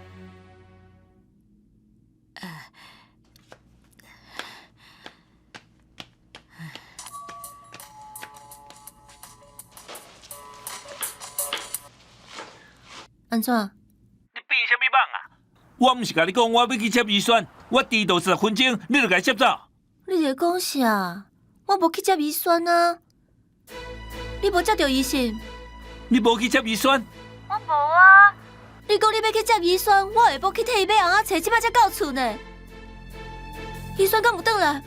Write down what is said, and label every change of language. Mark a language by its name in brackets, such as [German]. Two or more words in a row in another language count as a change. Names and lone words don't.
[Min Nan Chinese] 安怎？你变什么梦啊？我毋是甲你讲我要去接医生，我迟到10分钟，你就甲伊接走。你在讲啥？我无去接医生啊！你无接到医生？你无去接医生？我无啊！你讲你要去接医生，我下晡去替伊买红仔茶，即摆才到厝呢。医生敢有转来？